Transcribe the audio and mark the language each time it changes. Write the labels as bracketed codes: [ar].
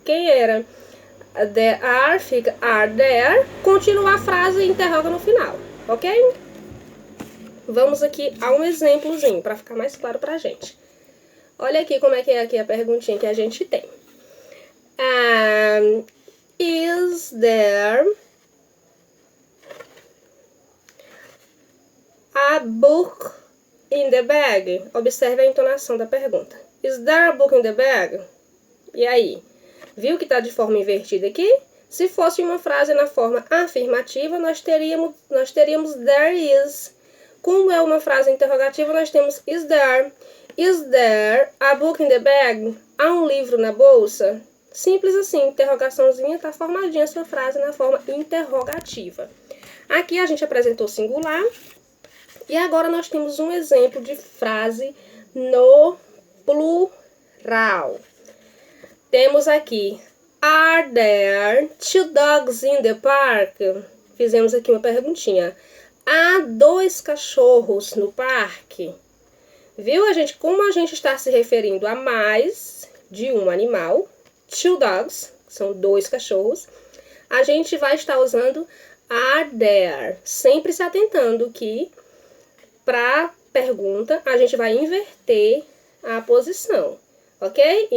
[pt] Quem era there are, fica are there, continua a frase e interroga no final, ok? Vamos aqui a um exemplozinho, para ficar mais claro pra gente. Olha aqui como é que é aqui a perguntinha que a gente tem. [en] Is there a book in the bag? [pt] Observe a entonação da pergunta. [en] Is there a book in the bag? [pt] E aí? Viu que está de forma invertida aqui? Se fosse uma frase na forma afirmativa, nós teríamos there is. Como é uma frase interrogativa, nós temos is there. [en] Is there a book in the bag? [pt] Há um livro na bolsa? Simples assim, interrogaçãozinha, está formadinha a sua frase na forma interrogativa. Aqui a gente apresentou singular. E agora nós temos um exemplo de frase no plural. Temos aqui, [en] are there two dogs in the park? [pt] Fizemos aqui uma perguntinha. Há 2 cachorros no parque? Viu, como a gente está se referindo a mais de um animal, two dogs, são 2 cachorros, a gente vai estar usando are there, sempre se atentando que para pergunta a gente vai inverter a posição, ok?